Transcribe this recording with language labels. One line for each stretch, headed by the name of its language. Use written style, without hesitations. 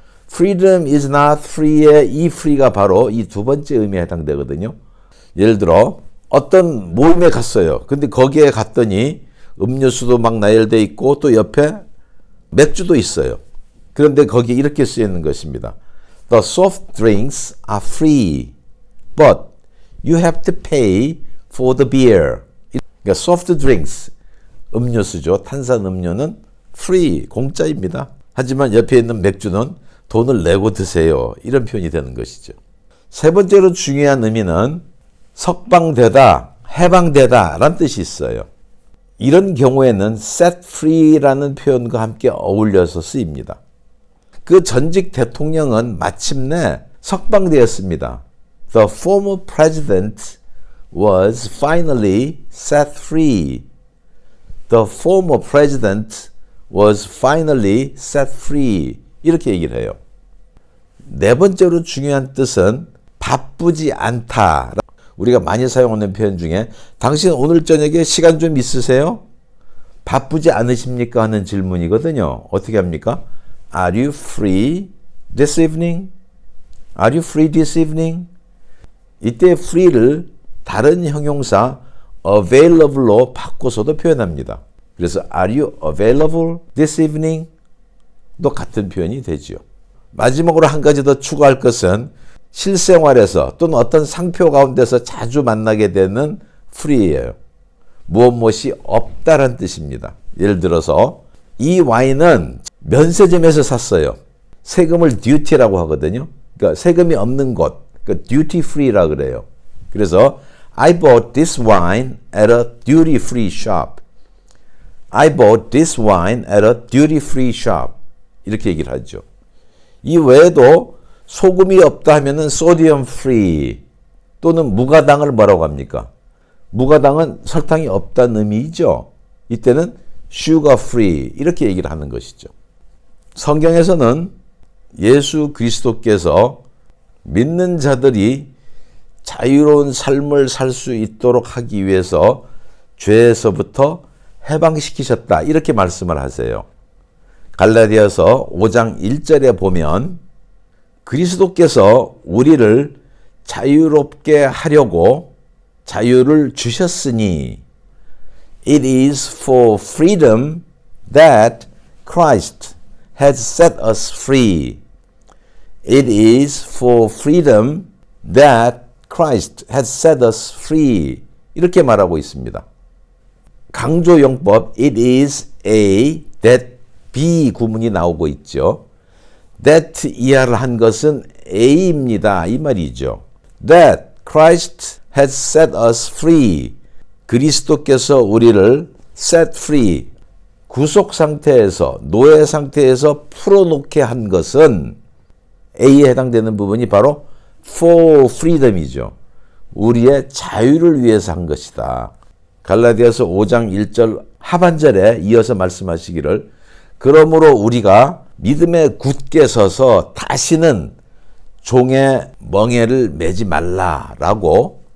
English: freedom is not free
Korean: 의 이 free가 바로 이 두 번째 의미에 해당되거든요. 예를 들어 어떤 모임에 갔어요. 근데 거기에 갔더니 음료수도 막 나열되어 있고 또 옆에 맥주도 있어요. 그런데 거기에 이렇게 쓰여있는 것입니다.
English: The soft drinks are free, but you have to pay for the beer.
Korean: 그러니까 soft drinks, 음료수죠. 탄산 음료는 free, 공짜입니다. 하지만 옆에 있는 맥주는 돈을 내고 드세요. 이런 표현이 되는 것이죠. 세 번째로 중요한 의미는 석방되다, 해방되다 라는 뜻이 있어요. 이런 경우에는 set free라는 표현과 함께 어울려서 쓰입니다. 그 전직 대통령은 마침내 석방되었습니다.
English: The former president was finally set free. The former president was finally set free.
Korean: 이렇게 얘기를 해요. 네 번째로 중요한 뜻은 바쁘지 않다. 우리가 많이 사용하는 표현 중에 당신 오늘 저녁에 시간 좀 있으세요? 바쁘지 않으십니까? 하는 질문이거든요. 어떻게 합니까?
English: Are you free this evening? Are you free this evening?
Korean: 이때 free를 다른 형용사 available로 바꿔서도 표현합니다.
English: 그래서 are you available this evening?
Korean: 도 같은 표현이 되죠. 마지막으로 한 가지 더 추가할 것은 실생활에서 또는 어떤 상표 가운데서 자주 만나게 되는 free예요. 무엇이 없다란 뜻입니다. 예를 들어서 이 와인은 면세점에서 샀어요. 세금을 duty라고 하거든요. 그러니까 세금이 없는 곳, 그러니까 duty free라 그래요.
English: 그래서 I bought this wine at a duty free shop. I bought this wine at a duty free shop.
Korean: 이렇게 얘기를 하죠. 이 외에도 소금이 없다 하면은 sodium free 또는 무가당을 뭐라고 합니까? 무가당은 설탕이 없다는 의미이죠. 이때는 sugar free 이렇게 얘기를 하는 것이죠. 성경에서는 예수 그리스도께서 믿는 자들이 자유로운 삶을 살 수 있도록 하기 위해서 죄에서부터 해방시키셨다 이렇게 말씀을 하세요. 갈라디아서 5장 1절에 보면 그리스도께서 우리를 자유롭게 하려고 자유를 주셨으니
English: It is for freedom that Christ has set us free. It is for freedom that Christ has set us free.
Korean: 이렇게 말하고 있습니다. 강조용법 It is A that B 구문이 나오고 있죠. That 이하를 한 것은 A입니다. 이 말이죠.
English: That Christ has set us free.
Korean: 그리스도께서 우리를 set free. 구속 상태에서, 노예 상태에서 풀어놓게 한 것은 A에 해당되는 부분이 바로 for freedom이죠. 우리의 자유를 위해서 한 것이다. 갈라디아서 5장 1절 하반절에 이어서 말씀하시기를 그러므로 우리가 믿음에 굳게 서서 다시는 종의 멍에를 매지 말라라고